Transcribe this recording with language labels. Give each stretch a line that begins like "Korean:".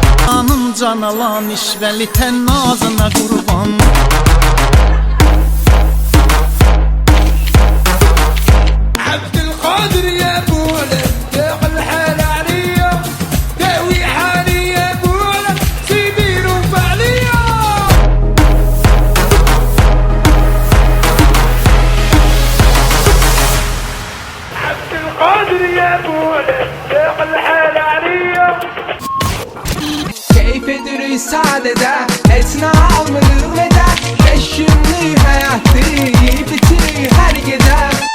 Azerbaijani: Anım can alan işvəli tən nazına qurban.
Arabic: عبدالقادر يا بولا يا الحال عليا داوي حالي يا بولا سيدي رفع عليا عبدالقادر يا بولا يا الحال عليا
Azerbaijani: Keyif edirik sadədə, heç nə almırıq və 5 günlük həyatı yeyib bitirik hər gecə.